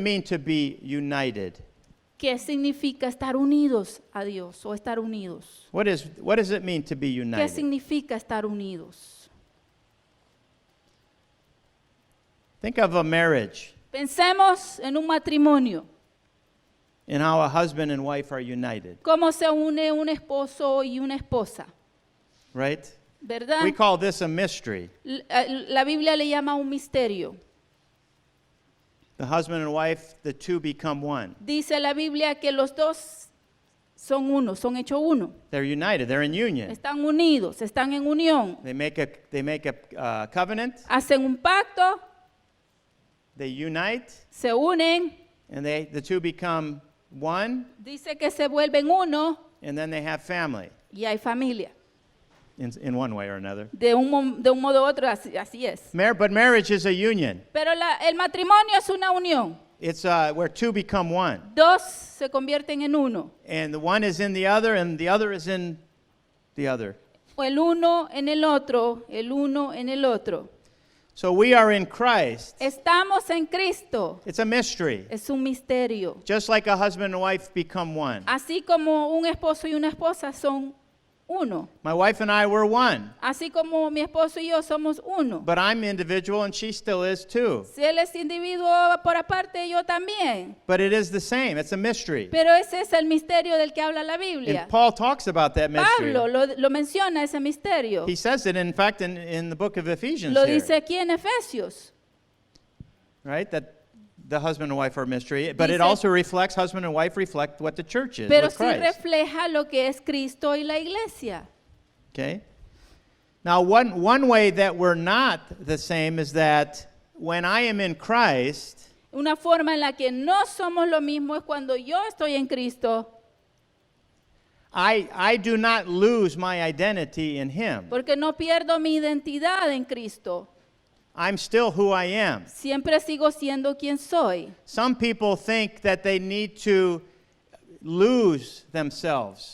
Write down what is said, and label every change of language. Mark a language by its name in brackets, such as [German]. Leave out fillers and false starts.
[English] it mean to be united? [Spanish] ¿Qué significa estar unidos a Dios o estar unidos? [English] What does it mean to be [Spanish] ¿Qué [English] united? [Spanish] significa estar unidos? [English] Think of a marriage [Spanish] Pensemos en un matrimonio. [English] and how a husband and wife are united, [Spanish] ¿Cómo se une un esposo y una esposa? [English] right? [Spanish] ¿Verdad? [English] We call this a mystery. [Spanish] La Biblia le llama un misterio. [English] The husband and wife, the two become one. [Spanish] Dice la Biblia que los dos son uno, son hechos uno. [English] They're united. They're in union. [Spanish] Están unidos, están en unión. [English] They make a covenant. [Spanish] Hacen un pacto, [English] They unite, [Spanish] se unen, [English] and the two become one, [Spanish] dice que se vuelven uno [English] and then they have family [Spanish] y hay familia. [English] in one way or another. [Spanish] De un modo u otro, así es. [English] But marriage is a union. [Spanish] Pero el matrimonio es una unión. [English] It's where two become one, [Spanish] Dos se convierten en uno. [English] and the one is in the other, and the other is in the other. [Spanish] O el uno en el otro, el uno en el otro. [English] So we are in Christ. [Spanish] Estamos en Cristo. [English] It's a mystery. [Spanish] Es un misterio. [English] Just like a husband and wife become one. [Spanish] Así como un esposo y una esposa son uno. [English] My wife and I were one, [Spanish] Así como mi esposo y yo somos uno. [English] but I'm individual and she still is too. [Spanish] Si él es individuo por aparte, yo también. [English] But it is the same. It's a mystery. [Spanish] Pero ese es el misterio del que habla la Biblia. [English] And Paul talks about that mystery. [Spanish] Pablo lo menciona, ese misterio. [English] He says it, in fact, in the book of Ephesians [Spanish] Lo [English] here, [Spanish] dice aquí en Efesios. [English] right? That the husband and wife are a mystery, but it [Spanish] Dice- [English] also reflects, husband and wife reflect what the church is [Spanish] Pero [English] with [Spanish] sí [English] Christ. [Spanish] refleja lo que es Cristo y la iglesia. [English] Okay? Now, one way that we're not the same is that when I am in Christ, [Spanish] Una forma en la que no somos lo mismo es cuando yo estoy en Cristo, [English] I do not lose my identity in Him. [Spanish] porque no pierdo mi identidad en Cristo. [English] I'm still who I am. [Spanish] Siempre sigo siendo quien soy. [English] Some people think that they need to lose themselves.